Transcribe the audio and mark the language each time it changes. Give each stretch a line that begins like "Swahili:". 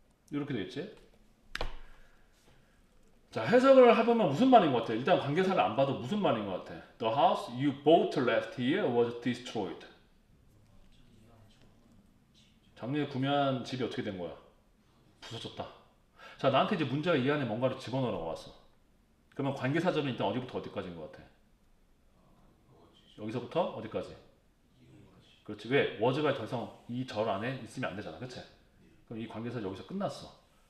Korean: 이렇게 되겠지? 자, 해석을 해보면 무슨 말인 것 같아? 일단 관계사를 안 봐도 무슨 말인 것 같아?
English: The house you bought last year was destroyed.
Korean: 작년에 구매한 집이 어떻게 된 거야? 부서졌다. 자, 나한테 이제 문제가 이 안에 뭔가를 집어넣으라고 왔어. 그러면 관계사절은 일단 어디부터 어디까지인 것 같아? 여기서부터 어디까지? 그렇지. 왜? was가 더 이상 이 절 안에 있으면 안 되잖아. 그치? 그럼 이 관계사 여기서 끝났어.